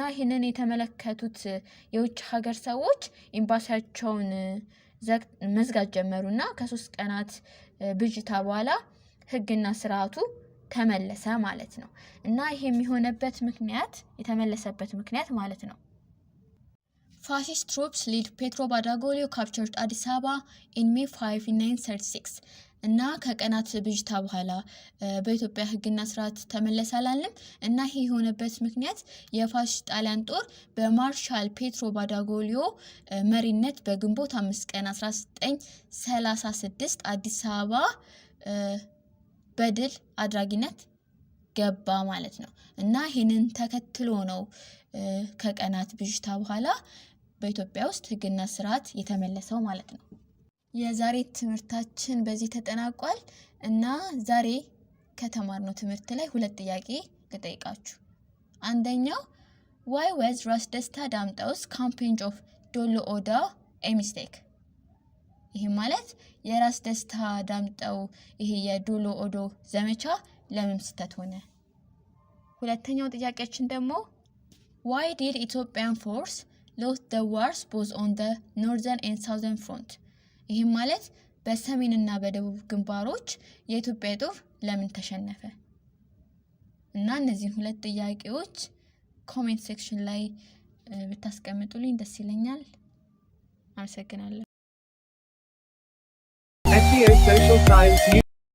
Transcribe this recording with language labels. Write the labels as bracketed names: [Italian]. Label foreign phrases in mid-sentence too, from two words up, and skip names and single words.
[Amharic] ይህንን የተመለከቱት የውጭ ሀገር ሰዎች ኤምባሲያቸውን መዝጋት ጀመሩና ከ3 ቀናት ብዥታ በኋላ ሕግና ስርዓቱ ተመለሰ ማለት ነው። እና ይሄ የተመለሰበት ምክንያት ማለት ነው [English] Fascist troops lead Petro Badoglio captured Addis Ababa in May 5, 1936. [Amharic] እና ከቀናት ብዥታ በኋላ በኢትዮጵያ ሕግና ስርዓት ተመለሰ አላለም። እና ይሄ የሆነበት ምክንያት የፋሽስት ጣሊያን ጦር በማርሻል ፔትሮ ባዶግሊዮ መሪነት በግንቦት 5 ቀን 1936 አዲስ አበባ በድል አድራጊነት ገባ ማለት ነው። እና ይሄንን ተከትሎ ነው ከቀናት ብዥታ በኋላ በኢትዮጵያ ውስጥ ሕግና ስርዓት የተመለሰው ማለት ነው። የዛሬ ትምህርታችን በዚህ ተጠናቋል። እና ዛሬ ከተማርነው ትምህርት ላይ 2 ጥያቄ ልጠይቃችሁ። አንደኛው [English] why was ራስ ደስታ ዳምጠው's campaign of ዶሎ ኦዳ a mistake? [Amharic] ይሄ ማለት የራስ ደስታ ዳምጠው ይሄ የዶሎ ኦዶ ዘመቻ ለምን ስህተት ሆነ? ሁለተኛው ጥያቄያችን ደግሞ [English] why did Ethiopian force lost the wars both on the northern and southern front? [Amharic] ይሄ ማለት በሰሜንና በደቡብ ግንባሮች የኢትዮጵያ ጦር ለምን ተሸነፈ? እና እነዚህ 2 ጥያቄዎች [English] comment section [Amharic] ላይ ብታስቀምጡልኝ ደስ ይለኛል። አመሰግናለሁ። SEO Social Science